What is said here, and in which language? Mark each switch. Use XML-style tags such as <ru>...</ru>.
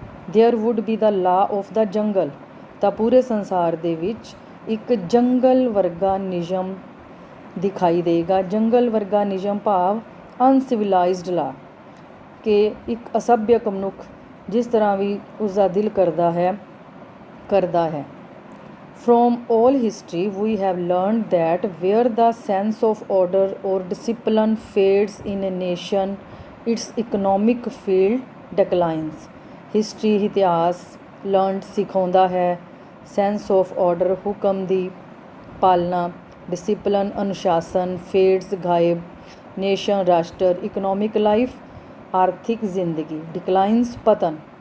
<en>there would be the law of the jungle,</en> <pa>ਤਾਂ ਪੂਰੇ ਸੰਸਾਰ ਦੇ ਵਿੱਚ ਇੱਕ ਜੰਗਲ ਵਰਗਾ ਨਿਯਮ ਦਿਖਾਈ ਦੇਗਾ। ਜੰਗਲ ਵਰਗਾ ਨਿਯਮ ਭਾਵ ਅਨਸਿਵਿਲਾਈਜ਼ਡ ਲਾ, ਕਿ ਇੱਕ ਅਸਭਿਅਕ ਮਨੁੱਖ ਜਿਸ ਤਰ੍ਹਾਂ ਵੀ ਉਸਦਾ ਦਿਲ ਕਰਦਾ ਹੈ।</pa> <en>From all history we have learned that where the sense of order or discipline fades in a nation, its economic field declines.</en> <pa>History, ਇਤਿਹਾਸ, learned ਸਿਖਾਉਂਦਾ ਹੈ,</pa> <en>sense of order</en> <pa>ਹੁਕਮ ਦੀ ਪਾਲਣਾ, discipline ਅਨੁਸ਼ਾਸਨ, fades ਗਾਇਬ, nation ਰਾਸ਼ਟਰ,</pa> <en>economic life</en> <pa>ਆਰਥਿਕ ਜ਼ਿੰਦਗੀ, declines ਪਤਨ।</pa>